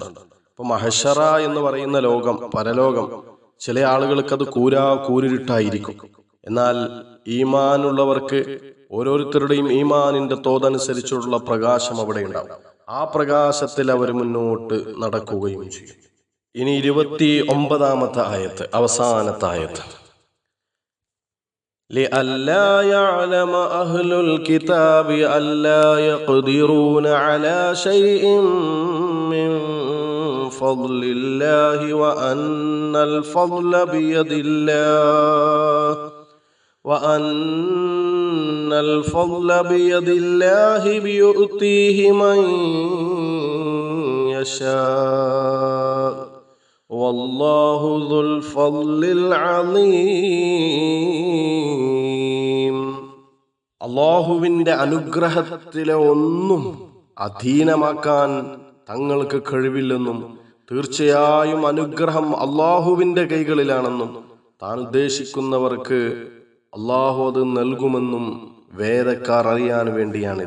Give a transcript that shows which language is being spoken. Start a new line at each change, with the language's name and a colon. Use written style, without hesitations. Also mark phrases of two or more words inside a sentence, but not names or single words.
Malayalam: അപ്പൊ മഹശറ എന്ന് പറയുന്ന ലോകം, പരലോകം, ചില ആളുകൾക്ക് അത് കൂരിരുട്ടായിരിക്കും. എന്നാൽ ഈമാനുള്ളവർക്ക് ഓരോരുത്തരുടെയും ഈമാനിന്റെ തോതനുസരിച്ചുള്ള പ്രകാശം അവിടെ ഉണ്ടാവും. ആ പ്രകാശത്തിൽ അവർ മുന്നോട്ട് നടക്കുകയും ചെയ്യും. ഇനി 29-ാമത്തെ ആയത്ത്, അവസാനത്തെ ആയത്ത്.
Arabic: لئلا يعلم أهل الكتاب ألا يقدرون على شيء من فضل الله وأن الفضل بيد الله وأن الفضل بيد الله يؤتيه من يشاء والله ذو الفضل العظيم.
Malayalam: അള്ളാഹുവിന്റെ അനുഗ്രഹത്തിലെ ഒന്നും അധീനമാക്കാൻ തങ്ങൾക്ക് കഴിവില്ലെന്നും തീർച്ചയായും അനുഗ്രഹം അള്ളാഹുവിന്റെ കൈകളിലാണെന്നും താൻ ഉദ്ദേശിക്കുന്നവർക്ക് അള്ളാഹു അത് നൽകുമെന്നും വേദക്കാർ അറിയാൻ വേണ്ടിയാണിത്.